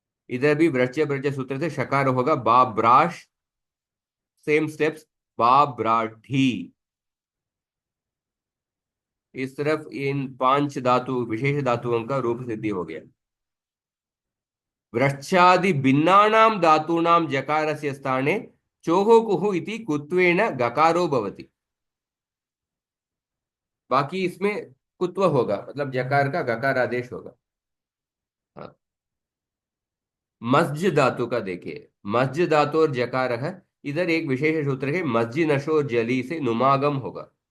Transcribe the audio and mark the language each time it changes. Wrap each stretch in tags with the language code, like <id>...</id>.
<hi>इधर भी ब्रज ब्रज सूत्र से शकार होगा बा ब्राश, सेम स्टेप्स, बा ब्राठी। इस तरफ इन 5 धातु विशेष धातुओं का रूप सिद्धि हो गया।</hi> <sa>वृक्षादि भिन्नानां धातूनां जकारस्य स्थाने चोहो कुहु इति कुत्वेन गकारो भवति।</sa> <hi>बाकी इसमें कुत्व होगा, मतलब जकार का गकार आदेश होगा। हाँ, मस्ज धातु का देखिए, मस्ज धातु और जकार है। इधर एक विशेष सूत्र है, मस्जि नशो और जली से नुमागम होगा।</hi>